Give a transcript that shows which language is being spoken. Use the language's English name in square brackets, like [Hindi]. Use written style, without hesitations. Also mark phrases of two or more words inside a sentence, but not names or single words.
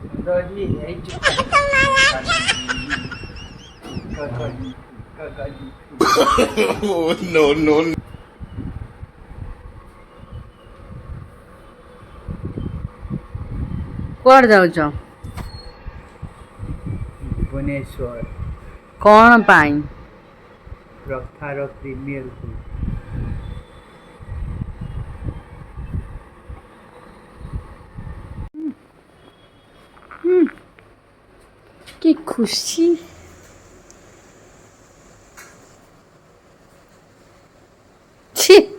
[English] Oh, no, no. [Odia] କୁଆଡ଼େ ଯାଉଛ? भुवनेश्वर କ'ଣ ପାଇଁ? ରଥର ପ୍ରିମିୟର କୁ କି ଖୁସି। ଛି